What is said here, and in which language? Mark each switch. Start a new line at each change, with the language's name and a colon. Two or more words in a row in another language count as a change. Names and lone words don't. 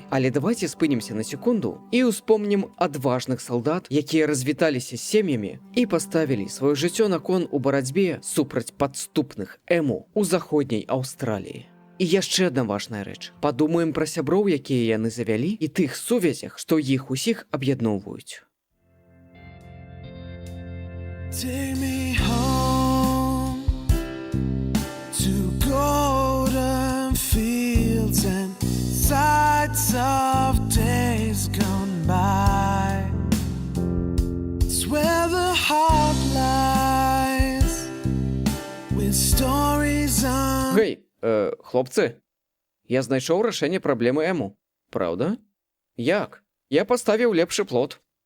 Belarusian: Але давайце спынімся на секунду і ўспомнім адважных салдат, якія развіталіся з сем'ямі і паставілі сваё жыццё на кон у барацьбе супраць падступных Эму ў заходняй Аўстраліі. І яшчэ адна важная рэч. Падумаем пра сяброў, якія яны завялі, і тых сувязях, што іх усіх аб'ядноўваюць.
English: Take me home to golden fields and sights of days gone by. It's where the heart lies with stories on...
Belarusian: Гэй, хлопцы, я знайшоў рашэнне праблемы Эму. Праўда? Як? Я паставіў лепшы плот.